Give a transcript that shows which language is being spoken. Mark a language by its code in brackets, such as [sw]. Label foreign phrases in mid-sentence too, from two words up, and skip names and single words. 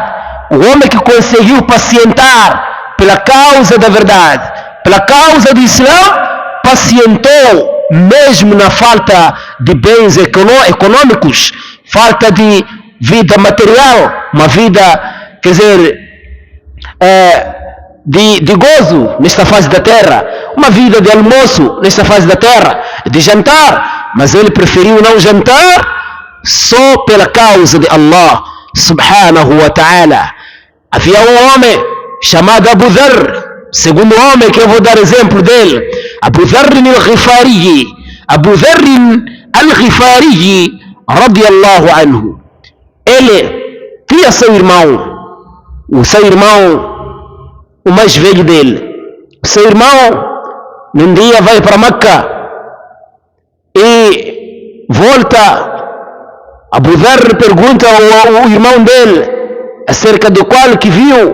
[pt] O homem que conseguiu pacientar pela causa da verdade, pela causa do Islã, pacientou mesmo na falta de bens econômicos, falta de vida material, uma vida, quer dizer, de gozo nesta fase da terra, uma vida de almoço nesta fase da terra, de jantar, mas ele preferiu não jantar só pela causa de Allah [ar] سبحانه وتعالى. [pt] Havia um homem chamado Abu Dharr, segundo homem que eu vou dar exemplo dele, Abu Dharr al-Ghifari, Abu Dharr al-Ghifari [ar] رضي الله عنه. [pt] Ele tinha seu irmão, o mais velho dele. Seu irmão num dia vai para Meca e volta. Abu Dharr pergunta ao irmão dele acerca do qual que viu.